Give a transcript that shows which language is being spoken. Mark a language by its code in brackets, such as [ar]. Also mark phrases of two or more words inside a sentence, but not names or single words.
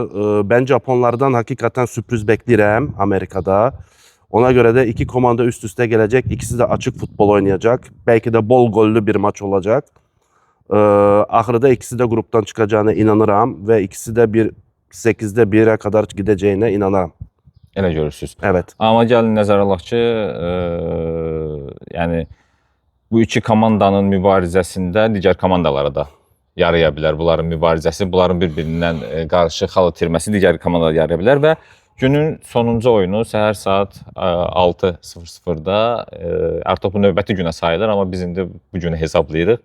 [tr] Ben Japonlardan hakikaten sürpriz beklerim Amerika'da. Ona göre de iki komanda üst üste gelecek. İkisi de açık futbol oynayacak. Belki de bol gollü bir maç olacak. Ahırda ikisi de gruptan çıkacağına inanırım ve ikisi de 8'de 1'e kadar gideceğine inanırım. [az] Elə görürsünüz. [tr] Evet. [az] Amma gəlin nəzərə alaq ki, yəni bu iki komandanın mübarizəsində digər komandalara da yaraya bilər. Bunların mübarizəsi, bunların bir-birindən qarşı xal itirməsi digər komandalara yaraya bilər və günün sonuncu oyunu səhər saat 6:00-da artıq bu növbəti günə sayılır, amma biz indi bu günü hesablayırıq.